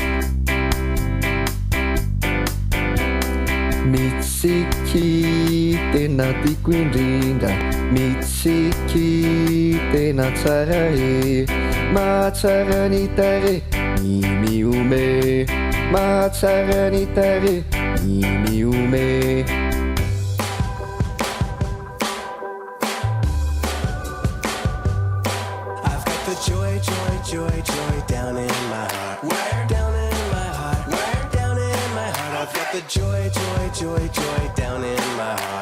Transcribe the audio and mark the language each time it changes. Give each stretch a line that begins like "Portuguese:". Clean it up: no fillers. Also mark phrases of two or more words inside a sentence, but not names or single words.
Malagasy: Mitsiky tena tiako indrindra, mitsiky tena tsara e, mahatsara ny tare ny miome, mahatsara ny tare ny miome.
English: I've got the joy, joy, joy, joy down in my heart. Where down in my heart? Where down in my heart? I've got the joy, joy, joy, joy down in my heart.